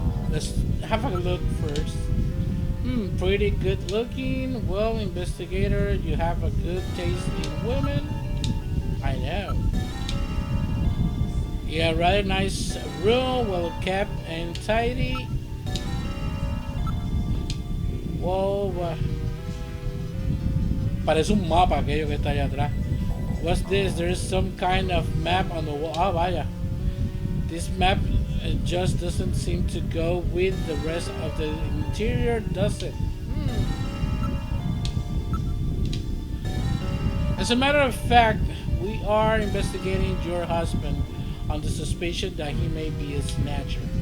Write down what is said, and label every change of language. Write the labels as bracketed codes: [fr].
[en] Let's have a look first. Pretty good looking. Well, investigator, you have a good taste in women. I know. Yeah, rather nice room, well kept and tidy. [es] Whoa, parece un mapa aquello que está allá atrás. [en] What's this? There is some kind of map on the wall. [es] Ah, vaya. [en] This map just doesn't seem to go with the rest of the interior, does it? As a matter of fact, we are investigating your husband on the suspicion that he may be a snatcher.